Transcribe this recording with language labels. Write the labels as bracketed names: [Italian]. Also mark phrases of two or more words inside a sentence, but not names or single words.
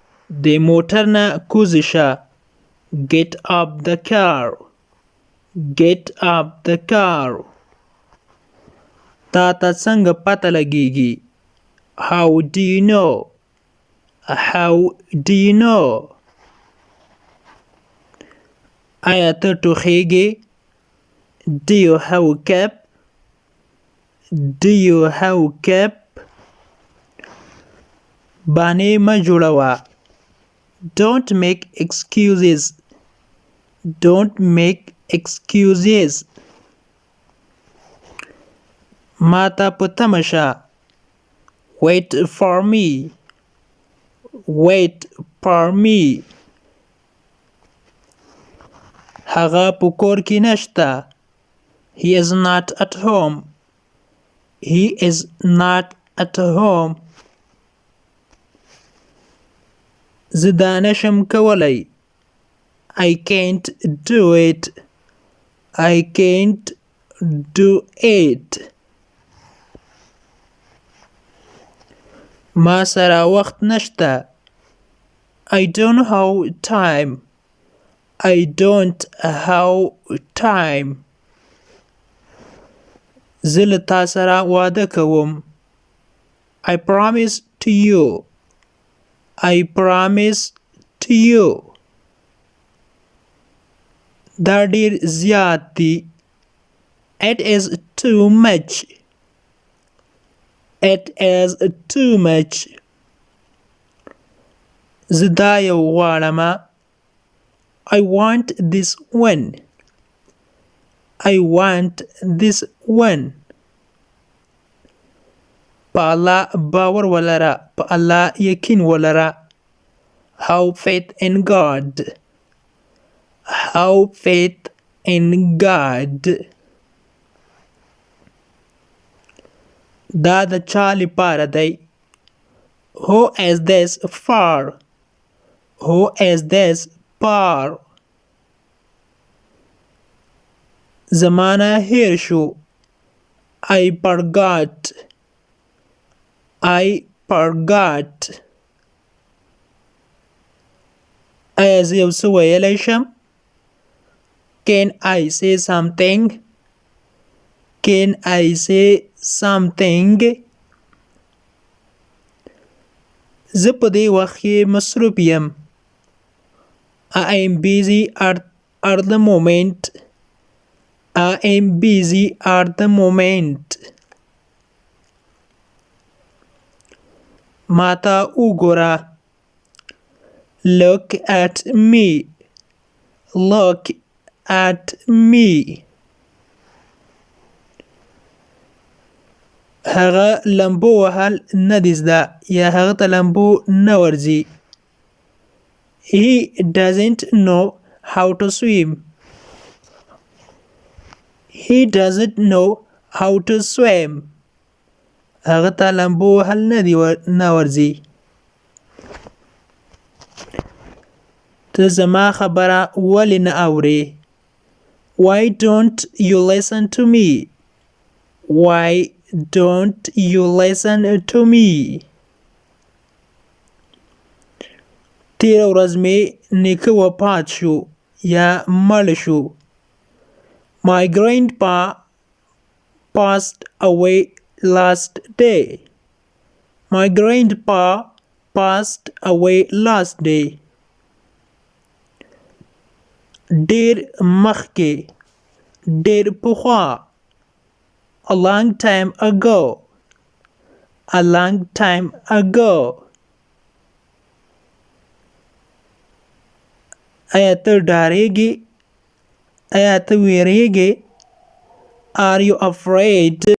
[Pashto] د موټر نه کوزه شه. [English] Get up the car. Get up the car. [Pashto] تا ته څنګه پته لګیږي؟ [English] How do you know? How do you know? [Pashto] آیا ته ټوخیږې؟ [English] Do you have a cap? Do you have a cap? [Pashto] بانې مه جوړوه. [English] Don't make excuses. Don't make excuses. [Pashto] ما ته په تمه شه. [English] Wait for me. Wait for me. [Pashto] هغه په کور کې نشته. [English] He is not at home. He is not at home. [Pashto] زه دا نشم کولی. [English] I can't do it. I can't do it. [Pashto] ما سره وخت نشته. [English] I don't have time. I don't have time. [Pashto] زه له تا سره واده کوم. [English] I promise to you. I promise to you. [Pashto] دا ډیر زیات دی. [English] It is too much. It is too much. [Pashto] زه دا یو غواړم. [English] I want this one. I want this one. [Pashto] په الله باور ولره. په الله یقین ولره. [English] Have faith in God. Have faith in God. [Pashto] دا د چا لپاره دی؟ [English] Who is this for? Who is this for? [Pashto] زمانه هیر شو. [English] I forgot. I forgot. [Pashto] آیا زه یو څه ویلی شم؟ [English] Can I say something? Can I say something? [Pashto] زه په دې وخت کې مصروف یم. [English] I am busy at the moment. I am busy at the moment. [Pashto] ما ته وګوره. [English] Look at me. Look at me. [Pashto] هغه لامبو وهل نه دی زده یا هغه ته لامبو نه ورځي. [English] He doesn't know how to swim. He doesn't know how to swim. [Pashto] هغه ته لامبو وهل نه ورځي. ته زما خبره ولې نه اورې؟ [English] Why don't you listen to me? Why don't you listen to me? [Pashto] تیره ورځ مې نیکه وفات شو یا مړ شو. [English] My grandpa passed away last day. My grandpa passed away last day. [Pashto] ډیر مخکې. ډیر پخوا. [English] A long time ago. A long time ago. [Pashto] آیا ته ډارېږې؟ آیا ته وېرېږې؟ [English] Are you afraid?